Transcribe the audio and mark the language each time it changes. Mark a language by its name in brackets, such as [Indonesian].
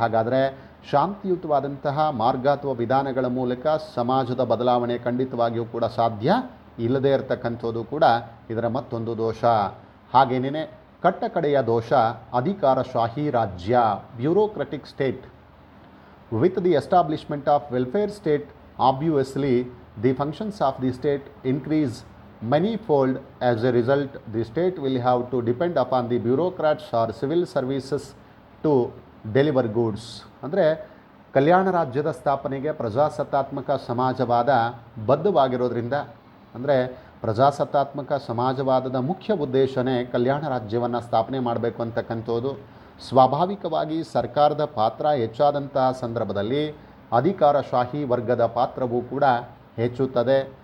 [Kannada] ಹಾಗಾದರೆ ಶಾಂತಿಯುತವಾದಂತಹ ಮಾರ್ಗ ಅಥವಾ ವಿಧಾನಗಳ ಮೂಲಕ ಸಮಾಜದ ಬದಲಾವಣೆ ಖಂಡಿತವಾಗಿಯೂ ಕೂಡ ಸಾಧ್ಯ ಇಲ್ಲದೇ ಇರತಕ್ಕಂಥದ್ದು ಕೂಡ ಇದರ ಮತ್ತೊಂದು ದೋಷ. ಹಾಗೇನೇ ಕಟ್ಟಕಡೆಯ ದೋಷ ಅಧಿಕಾರಶಾಹಿ ರಾಜ್ಯ, [English] Bureaucratic state. With the establishment of welfare state obviously the functions of the state increase manyfold. As a result, the state will have to depend upon the bureaucrats or civil services to deliver goods. [Kannada] ಅಂದರೆ ಕಲ್ಯಾಣ ರಾಜ್ಯದ ಸ್ಥಾಪನೆಗೆ ಪ್ರಜಾಸತ್ತಾತ್ಮಕ ಸಮಾಜವಾದ ಬದ್ಧವಾಗಿರೋದ್ರಿಂದ, ಅಂದರೆ ಪ್ರಜಾಸತ್ತಾತ್ಮಕ ಸಮಾಜವಾದದ ಮುಖ್ಯ ಉದ್ದೇಶನೇ ಕಲ್ಯಾಣ ರಾಜ್ಯವನ್ನು ಸ್ಥಾಪನೆ ಮಾಡಬೇಕು ಅಂತಕ್ಕಂಥದ್ದು. ಸ್ವಾಭಾವಿಕವಾಗಿ ಸರ್ಕಾರದ ಪಾತ್ರ ಹೆಚ್ಚಾದಂತಹ ಸಂದರ್ಭದಲ್ಲಿ ಅಧಿಕಾರಶಾಹಿ ವರ್ಗದ ಪಾತ್ರವೂ ಕೂಡ ಹೆಚ್ಚುತ್ತದೆ.